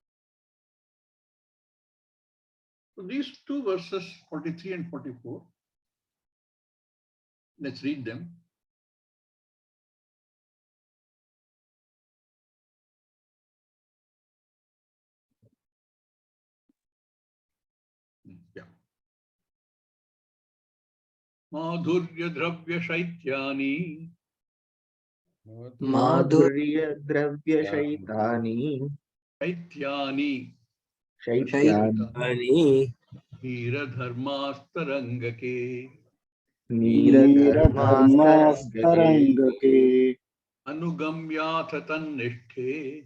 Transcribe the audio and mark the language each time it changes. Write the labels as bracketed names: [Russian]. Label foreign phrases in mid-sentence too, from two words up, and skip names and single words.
[English] So these two verses, 43 and 44, let's read them. Yeah. [Sanskrit] माधुर्य द्रव्य शैत्यानि. माधुर्य द्रव्य शैतानि. शैत्यानि. शैत्यानि. नीर धर्मस्तरङ्गके. नीर धर्मस्तरङ्गके. अनुगम्यथ तन्निष्ठे.